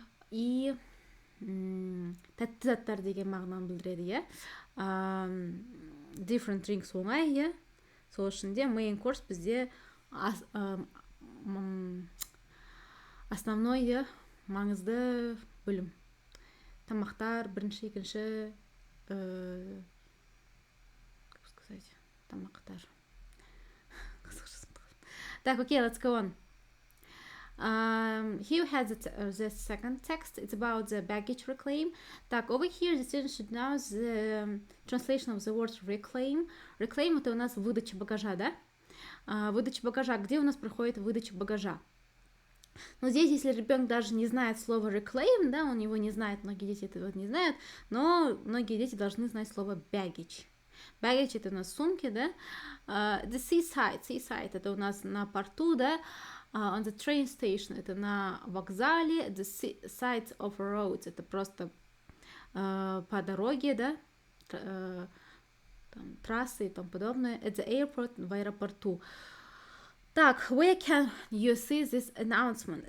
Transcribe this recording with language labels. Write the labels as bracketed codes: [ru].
[kk] И тәтті заттар деген мағынаны білдіреді, иә. Different drinks оңай, иә. Сол үшін де main course бізде основной, иә, маңызды бөлім. Тамақтар, бірінші, екінші, [ru] как сказать, [kk] тамақтар. [ru] Так, окей, [en] let's go on. Here we have the second text. It's about the baggage reclaim. Так, over here the student should know the translation of the word reclaim. [ru] Reclaim это у нас выдача багажа, да? Выдача багажа. Где у нас проходит выдача багажа? Но здесь, если ребенок даже не знает слово reclaim, да, он его не знает, многие дети этого не знают, но многие дети должны знать слово baggage. Baggage это у нас сумки, да. [en] The seaside [ru] это у нас на порту, да. [en] On the train station [ru] это на вокзале. [en] The sides of roads [ru] это просто по дороге, да. Там, трассы и тому подобное. [en] At the airport [ru] в аэропорту. [en] Так, where can you see this announcement?